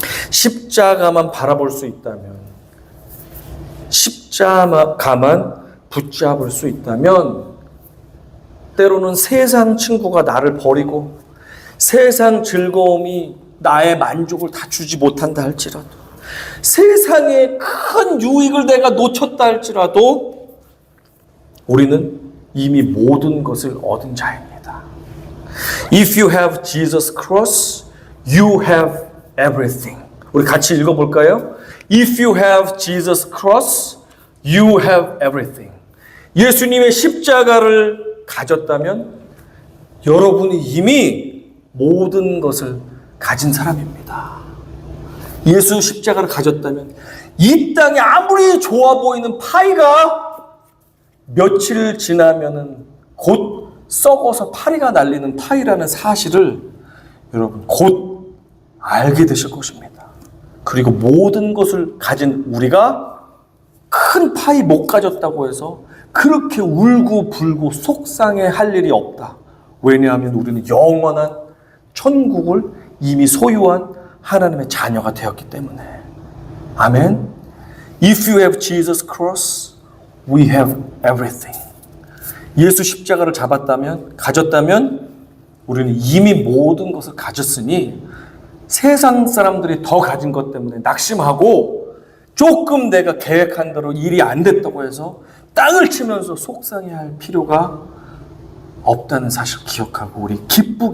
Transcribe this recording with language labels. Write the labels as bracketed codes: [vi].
[ko] 십자가만 바라볼 수 있다면, 십자가만 붙잡을 수 있다면, 때로는 세상 친구가 나를 버리고 세상 즐거움이 나의 만족을 다 주지 못한다 할지라도, 세상의 큰 유익을 내가 놓쳤다 할지라도 우리는 이미 모든 것을 얻은 자입니다. [en] If you have Jesus cross, you have everything. [ko] 우리 같이 읽어볼까요? [en] If you have Jesus cross, you have everything. [ko] 예수님의 십자가를 가졌다면 여러분이 이미 모든 것을 가진 사람입니다. 예수 십자가를 가졌다면 이 땅에 아무리 좋아 보이는 파이가 며칠 지나면은 곧 썩어서 파리가 날리는 파이라는 사실을 여러분 곧 알게 되실 것입니다. 그리고 모든 것을 가진 우리가 큰 파이 못 가졌다고 해서 그렇게 울고 불고 속상해 할 일이 없다. 왜냐하면 우리는 영원한 천국을 이미 소유한 하나님의 자녀가 되었기 때문에. 아멘. [en] If you have Jesus cross, we have everything. [ko] 예수 십자가를 가졌다면 우리는 이미 모든 것을 가졌으니 세상 사람들이 더 가진 것 때문에 낙심하고 조금 내가 계획한 대로 일이 안 됐다고 해서 땅을 치면서 속상해할 필요가 없다는 사실을 기억하고 우리 기쁘게 주님 십자가만 바라보며 승리하는